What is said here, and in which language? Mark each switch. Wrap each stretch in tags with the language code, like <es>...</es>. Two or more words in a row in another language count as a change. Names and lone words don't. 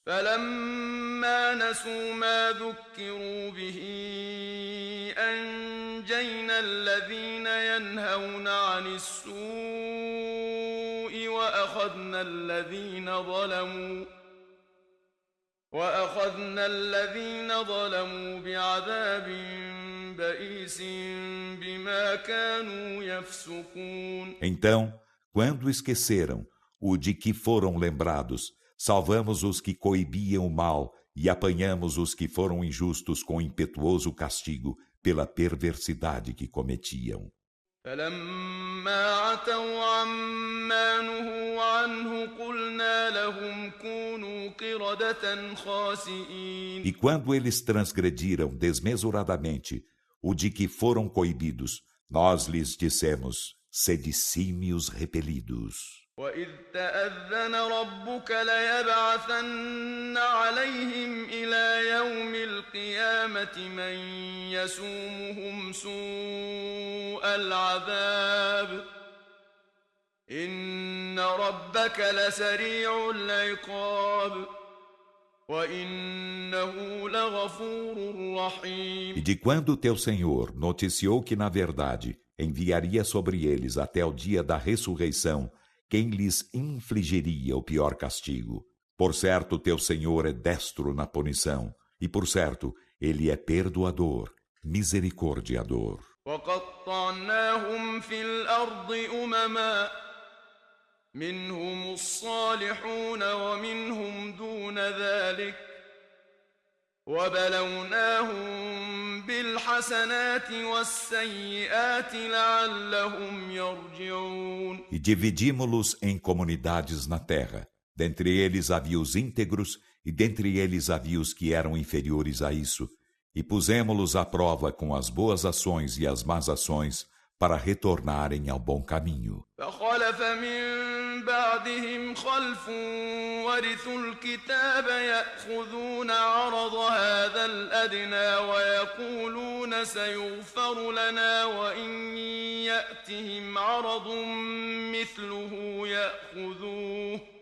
<ar>فلما نسوا ما ذكروا به أنجينا الذين ينهون عن السوء وأخذنا الذين ظلموا بعذاب بئيس بما كانوا يفسقون.</ar> <pt>Então, quando esqueceram o de que foram lembrados, salvamos os que coibiam o mal e apanhamos os que foram injustos com impetuoso castigo pela perversidade que cometiam.</pt> <ar>فلما عتوا عما نهوا عنه قلنا لهم كونوا قردة خاسئين.</ar> <pt>E quando eles transgrediram desmesuradamente o de que foram coibidos, nós lhes dissemos: sede símios repelidos.</pt> <ar>وإذ تأذن ربك ليبعثن عليهم إلى يوم القيامة من يسومهم سوء العذاب إن ربك لسريع العقاب وإنه لغفور رحيم.</ar> <pt>E de quando teu Senhor noticiou que na verdade enviaria sobre eles até o dia da ressurreição quem lhes infligiria o pior castigo. Por certo, teu Senhor é destro na punição, e por certo, Ele é perdoador, misericordiador.</pt> <ar>وقطعناهم في الأرض أمما منهم الصالحون ومنهم دون ذلك وبلوناهم بالحسنات والسيئات لعلهم يرجعون.</ar> <pt>E dividimos-los em comunidades na terra. Dentre eles havia os íntegros, e dentre eles havia os que eram inferiores a isso. E pusemos-los à prova com as boas ações e as más ações, para retornarem ao bom caminho.</pt> <ar>فخلف من بعدهم خلف ورثوا الكتاب يأخذون عرض هذا الأدنى ويقولون سيغفر لنا وإن يأتهم عرض مثله يأخذوه</ar>